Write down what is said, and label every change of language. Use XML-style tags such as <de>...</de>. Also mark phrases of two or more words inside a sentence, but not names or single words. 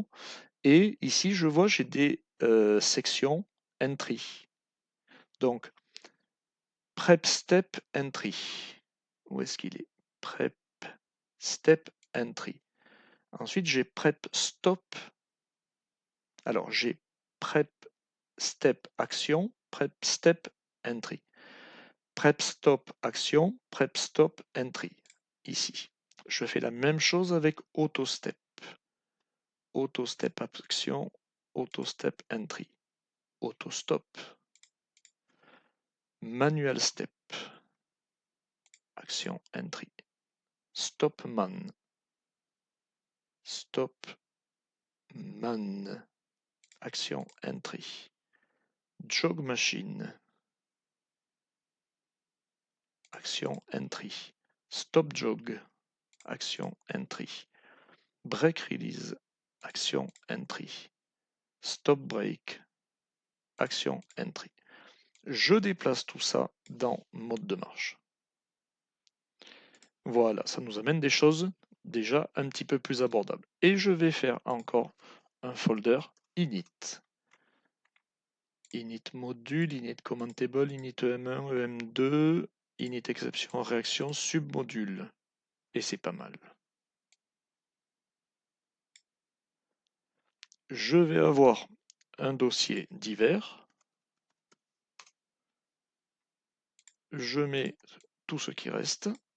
<fr>Et ici, je vois, j'ai des sections entry.</fr> <en>Donc, prep step entry.</en> <fr>Où est-ce qu'il est?</fr> <en>Prep step entry.</en> <fr>Ensuite, j'ai</fr> <en>prep stop.</en> <fr>Alors, j'ai</fr> <en>prep step action, prep step entry. Prep stop action, prep stop entry.</en> <fr>Ici. Je fais la même chose avec</fr> <en>auto step. Auto step action, auto step entry. Auto stop. Manual step. Action entry. Stop man. Stop man. Action entry. Jog machine. Action entry. Stop jog. Action entry. Break release. Action entry. Stop break. Action entry.</en> <fr>Je déplace tout ça dans mode de marche. Voilà, ça nous amène des choses déjà un petit peu plus abordables. Et je vais faire encore un</fr> <en>folder init. Init module, init commentable, init EM1, EM2, init exception, réaction, submodule.</en> <fr>Et c'est pas mal. Je vais avoir un dossier divers. Je mets tout ce qui reste.</fr>